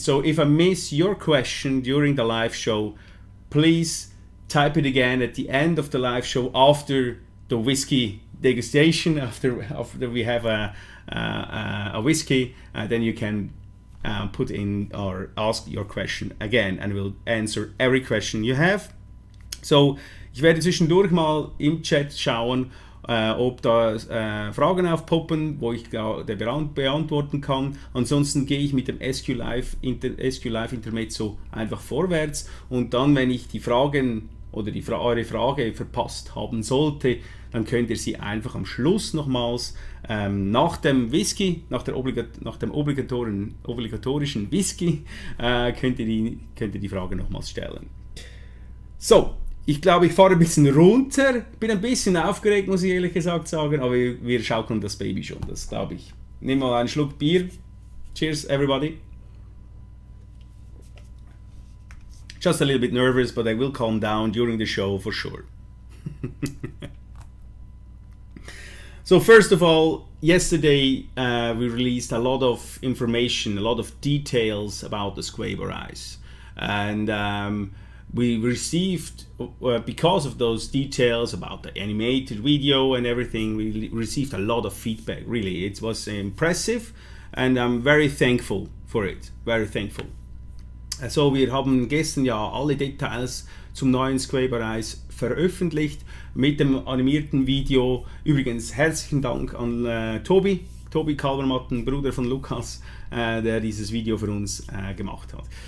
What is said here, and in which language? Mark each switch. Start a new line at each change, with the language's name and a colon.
English: So if I miss your question during the live show, please type it again at the end of the live show after the whiskey degustation, after we have a whiskey, then you can put in or ask your question again, and we'll answer every question you have.
German: So, ich werde zwischendurch mal im Chat schauen, ob da Fragen aufpoppen, wo ich beantworten kann. Ansonsten gehe ich mit dem SQLive Intermezzo einfach vorwärts, und dann, wenn ich die Fragen oder eure Frage verpasst haben sollte, dann könnt ihr sie einfach am Schluss nochmals nach dem Whisky, nach dem obligatorischen Whisky, könnt ihr die Frage nochmals stellen. So, ich glaube, ich fahre ein bisschen runter, bin ein bisschen aufgeregt, muss ich ehrlich gesagt sagen, aber wir schaukeln das Baby schon, das glaube ich. Nimm mal einen Schluck Bier.
English: Cheers, everybody. Just a little bit nervous, but I will calm down during the show for sure. So first of all, yesterday we released a lot of information, a lot of details about the SQuape A, and we received, because of those details about the animated video and everything, we received a lot of feedback. Really, it was impressive, and I'm very thankful for it. Very thankful.
German: Also, wir haben gestern ja alle Details zum neuen SQuape A veröffentlicht mit dem animierten Video. Übrigens herzlichen Dank an Tobi Kalvermatten, Bruder von Lukas, der dieses Video für uns gemacht hat.